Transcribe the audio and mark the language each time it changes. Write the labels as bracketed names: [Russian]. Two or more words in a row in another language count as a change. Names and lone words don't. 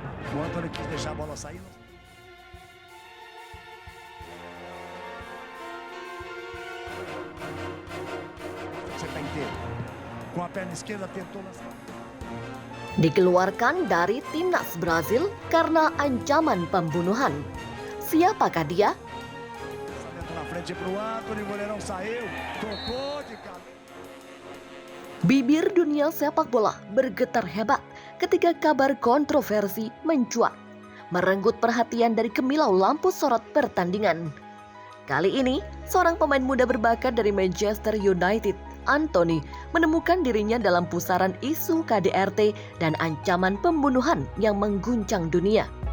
[Portuguese] O Antony quis deixar a bola sair. Você está inteiro. Com a perna esquerda tentou lançar. [Indonesian] Dikeluarkan dari timnas Brazil karena ancaman pembunuhan. Siapakah dia? [Portuguese] Lançamento na frente para o Antony, o goleirão saiu, tocou de cara. [Indonesian] Bibir dunia sepak bola bergetar hebat ketika kabar kontroversi mencuat, merenggut perhatian dari kemilau lampu sorot pertandingan. Kali ini, seorang pemain muda berbakat dari Manchester United, Antony, menemukan dirinya dalam pusaran isu KDRT dan ancaman pembunuhan yang mengguncang dunia.